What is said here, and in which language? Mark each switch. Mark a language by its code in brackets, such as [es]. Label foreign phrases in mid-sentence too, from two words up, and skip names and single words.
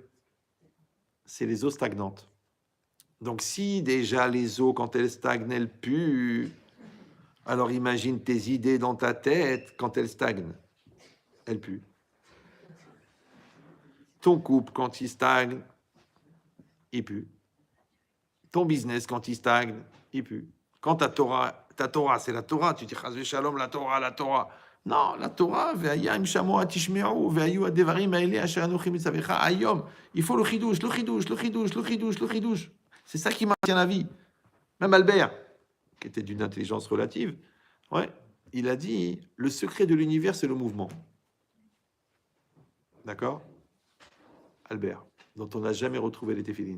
[fr] C'est les eaux stagnantes. Donc si déjà les eaux, quand elles stagnent, elles puent, alors imagine tes idées dans ta tête quand elles stagnent. Elles puent. Ton couple, quand il stagne, il pue. Ton business, quand il stagne, il pue. Quand ta Torah, c'est la Torah. Tu dis, [he] חס ושלום, [fr] la Torah, la Torah. Non, la Torah, [he] והיה אם שמוע תשמעו, והיו הדברים האלה אשר אנכי מצוך היום. [fr] Il faut le chidouche, le chidouche, le chidouche, le chidouche, le chidouche. C'est ça qui maintient la vie. Même Albert, qui était d'une intelligence relative, ouais, il a dit, le secret de l'univers, c'est le mouvement. D'accord? Albert, dont on n'a jamais retrouvé les téphilines.